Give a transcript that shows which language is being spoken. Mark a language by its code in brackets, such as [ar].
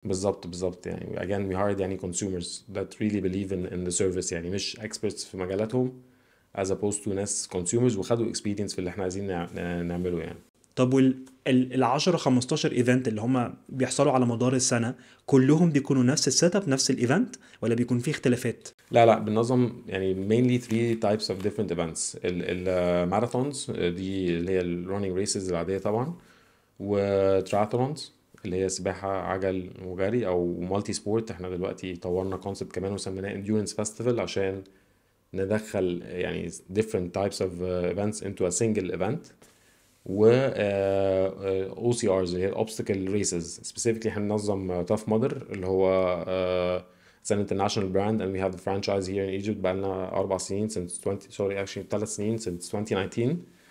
[ar] بالظبط يعني [en] again we hired [ar] يعني [en] consumers that really believe in the service [ar] يعني، مش experts في مجالاتهم [en] as opposed to [ar] ناس consumers وخدوا experience في اللي احنا عايزين نعمله يعني. طب ال 10 15 ايفنت اللي هم بيحصلوا على مدار السنة كلهم بيكونوا نفس السيت اب نفس الايفنت ولا بيكون فيه اختلافات؟ لا بنظم يعني [en] mainly 3 types of different events. [ar] الماراثونز دي اللي هي الرونينج ريسز العادية طبعا، وتراثلونز اللي هي سباحة عجل وجري او مالتي سبورت. احنا دلوقتي طورنا كونسبت كمان وسميناه [en] endurance festival [ar] عشان ندخل يعني [en] different types of events into a single event. و OCRs اللي هي obstacle races specifically [ar] احنا بننظم [en] Tough Mudder اللي هو it's an international brand and we have the franchise here in Egypt [ar] بقالنا 4 سنين [en] since 3 سنين since 2019.